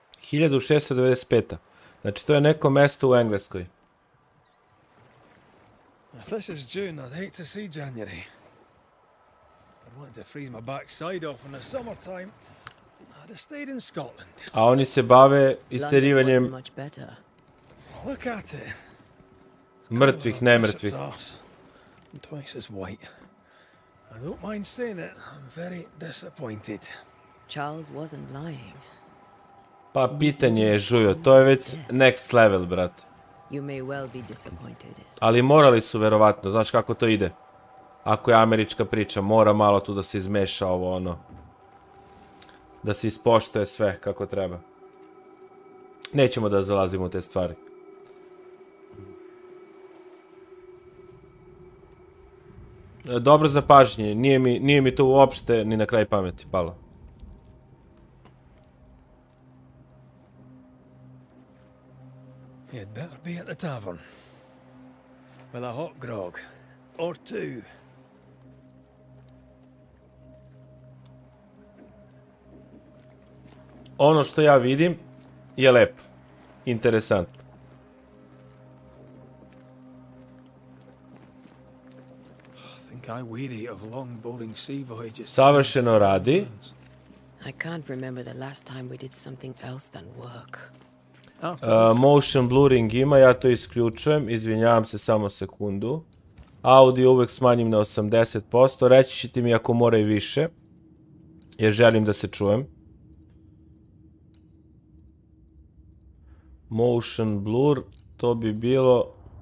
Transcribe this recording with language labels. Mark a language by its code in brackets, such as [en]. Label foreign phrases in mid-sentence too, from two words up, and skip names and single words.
[sr] 1695. Znači, to je neko mesto u Engleskoj. [en] If this is June, I'd hate to see January. I'd want to freeze my backside off in the summertime. I'd have stayed in Scotland. [sr] A oni se bave isterivanjem [en] Look at it. [sr] mrtvih, nemrtvih. [en] And twice as white. I don't mind saying it, I'm very disappointed. Charles wasn't lying. [sr] Pa pitanje je, Žujo, to je već [en] next level, [sr] brat. [en] You may well be disappointed. [sr] Ali morali su, verovatno, znaš kako to ide. Ako je američka priča, mora malo tu da se izmeša ovo, ono. Da se ispoštuje sve kako treba. Nećemo da zalazimo u te stvari. Dobro zapažnje, nije mi to uopšte ni na kraj pameti palo. [en] You'd better be at the tavern. With a hot grog. Or two. [sr] Ono što ja vidim je lepo. Interesantno. [en] I weary of long, boring sea voyages. [sr] Savršeno radi. [en] I can't remember the last time we did something else than work. Motion blurring [sr] ima, ja to isključujem, izvinjavam se, samo sekundu. Audio uvek smanjim na 80%, reći ćete mi ako mora i više, jer želim da se čujem. [en] Motion blur, [sr] to bi bilo...